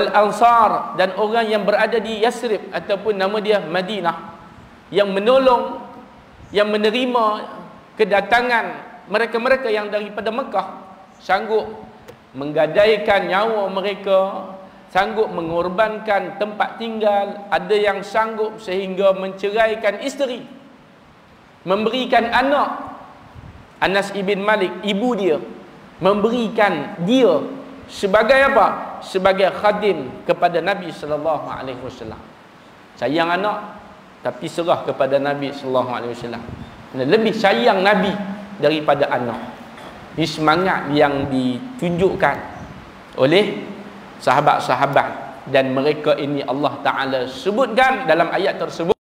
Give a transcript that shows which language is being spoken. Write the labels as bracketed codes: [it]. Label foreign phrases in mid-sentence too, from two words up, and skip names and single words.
[ms] ansar, dan orang yang berada di Yasrib ataupun nama dia Madinah, yang menolong, yang menerima kedatangan mereka-mereka yang daripada Mekah, sanggup menggadaikan nyawa mereka, sanggup mengorbankan tempat tinggal, ada yang sanggup sehingga menceraikan isteri, memberikan anak. Anas ibn Malik, ibu dia memberikan dia sebagai apa? Sebagai khadim kepada Nabi [ar] صلى الله عليه وسلم. [ms] Sayang anak tapi serah kepada Nabi [ar] صلى الله عليه وسلم. [ms] Lebih sayang Nabi daripada anak. Ini semangat yang ditunjukkan oleh sahabat-sahabat, dan mereka ini Allah Taala sebutkan dalam ayat tersebut